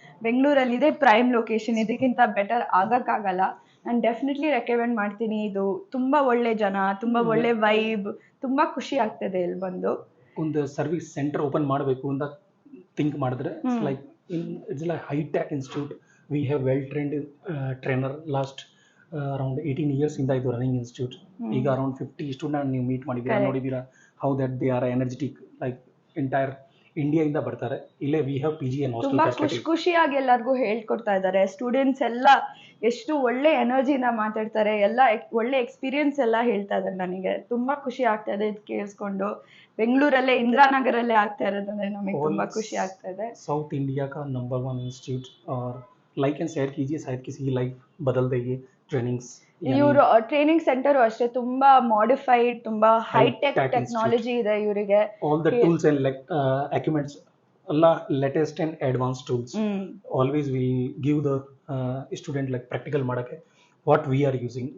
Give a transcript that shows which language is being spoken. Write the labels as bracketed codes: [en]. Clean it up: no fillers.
[kn] ಬೆಂಗಳೂರಲ್ಲಿ ಇದೆ prime location, ಇದಕ್ಕಿಂತ ಬೆಟರ್ ಆಗೋಕ್ಕಾಗಲ್ಲ. ನಾನು ಡೆಫಿನೆಟ್ಲಿ ರೆಕಮೆಂಡ್ ಮಾಡ್ತೀನಿ. ಇದು ತುಂಬ ಒಳ್ಳೆ ಜನ, ತುಂಬ ಒಳ್ಳೆ ವೈಬ್, ತುಂಬ ಖುಷಿ ಆಗ್ತದೆ ಇಲ್ಲಿ ಬಂದು. ಒಂದು ಸರ್ವಿಸ್ ಸೆಂಟರ್ ಓಪನ್ ಮಾಡಬೇಕು ಅಂತ ಥಿಂಕ್ ಮಾಡಿದ್ರೆ [en] It's like hitech institute. We have well-trained trainer last around 18 years in the running institute. ಈಗ around 50 student [kn] ನೀವು ಮೀಟ್ ಮಾಡಿದ್ದೀರಾ, ನೋಡಿದ್ದೀರಾ [en] how that they are energetic, like entire [kn] India ಇಂದ ಬರ್ತಾರೆ. ಇಲ್ಲೇ [en] we have PG and hostel facility. [kn] ಖುಷಿಯಾಗಿ ಎಲ್ಲರಿಗೂ ಹೇಳ್ಕೊಡ್ತಾ ಇದ್ದಾರೆ. ಸ್ಟೂಡೆಂಟ್ಸ್ ಎಲ್ಲ ಎಷ್ಟು ಒಳ್ಳೆ ಎನರ್ಜಿನ ಮಾತಾಡ್ತಾರೆ, ಎಲ್ಲ ಒಳ್ಳೆ ಎಕ್ಸ್ಪೀರಿಯನ್ಸ್ ಎಲ್ಲ ಹೇಳ್ತಾ ಇದ್ದಾರೆ. ನನಗೆ ತುಂಬಾ ಖುಷಿ ಆಗ್ತಾ ಇದೆ ಇದು ಕೇಳಿಸ್ಕೊಂಡು. ಬೆಂಗಳೂರಲ್ಲೇ ಇಂದಿರಾನಗರಲ್ಲೇ ಆಗ್ತಾ ಇರೋದಂದ್ರೆ ನಮಗೆ ತುಂಬಾ ಖುಷಿ ಆಗ್ತಾ ಇದೆ. [hi] साउथ इंडिया का नंबर 1 इंस्टीट्यूट और लाइक एंड शेयर कीजिए, शायद किसी की लाइफ बदल देगी ट्रेनिंग्स. [kn] ಇವರು ಟ್ರೈನಿಂಗ್ ಸೆಂಟರ್ ಅಷ್ಟೇ ತುಂಬಾ ಮಾಡಿಫೈಡ್, ತುಂಬಾ ಹೈಟೆಕ್ ಟೆಕ್ನಾಲಜಿ ಇದೆ ಇವರಿಗೆ. [en] All the tools and equipments ಎಲ್ಲ latest and advance tools. Always we give the student like practical ಮಾಡಕ್ಕೆ what we are using.